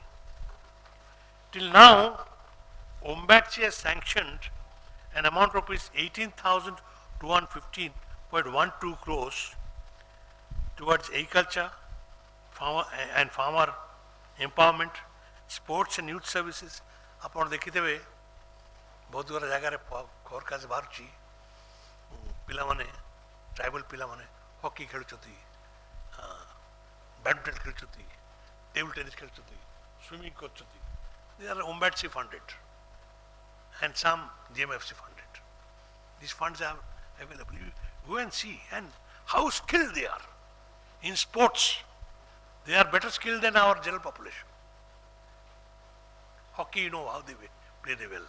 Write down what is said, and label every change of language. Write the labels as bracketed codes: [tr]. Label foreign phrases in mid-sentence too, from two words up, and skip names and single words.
[en] Till now, OMBADC has sanctioned an amount of rupees 18,215.12 crores towards agriculture, farmer empowerment, sports and youth services. [or] ଆପଣ ଦେଖିଥିବେ ବହୁତ ଗୁଡ଼ା ଜାଗାରେ ଖବର କାଗଜ ବାହାରୁଛି, ପିଲାମାନେ ଟ୍ରାଇବାଲ ପିଲାମାନେ ହକି ଖେଳୁଛନ୍ତି, ବ୍ୟାଡମିଣ୍ଟନ ଖେଳୁଛନ୍ତି, [en] table tennis [or] ଖେଳୁଛନ୍ତି, swimming କରୁଛନ୍ତି. [en] They are OMBADC funded and some GMFC funded. These funds are available. You go and see and how skilled they are in sports. They are better skilled than our general population. Hockey, you know how they play they well.